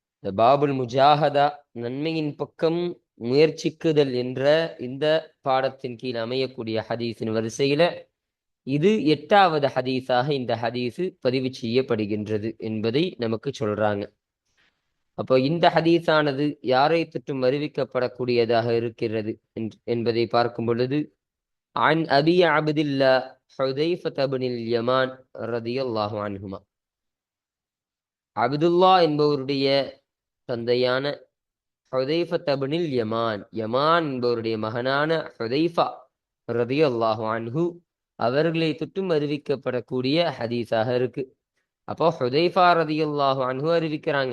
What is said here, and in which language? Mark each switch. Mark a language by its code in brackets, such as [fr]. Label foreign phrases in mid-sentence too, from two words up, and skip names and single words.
[ta] இந்த [ar] باب المجاهدة [ta] நன்மையின் பக்கம் முயற்சிக்குதல் என்ற இந்த பாடத்தின் கீழ் அமையக்கூடிய ஹதீஸின் வரிசையில இது 8வது ஹதீஸாக இந்த ஹதீஸு பதிவு செய்யப்படுகின்றது என்பதை நமக்கு சொல்றாங்க. அப்போ இந்த ஹதீஸானது யாரை தொற்றும் அறிவிக்கப்படக்கூடியதாக இருக்கிறது என்பதை பார்க்கும் பொழுது [ar] عن أبي عبد الله حذيفة بن اليمان رضي الله عنهما [ta] அப்துல்லா என்பவருடைய தந்தையான ஹுதைஃபத் இப்னுல் யமான் என்பவருடைய மகனான ஹுதைஃபா [ar] رضي الله عنه [ta] அவர்களை தொற்றும் அறிவிக்கப்படக்கூடிய ஹதீஸாக இருக்கு. அப்போ ஹுதைஃபா [ar] رضي الله عنه [ta] அறிவிக்கிறாங்க.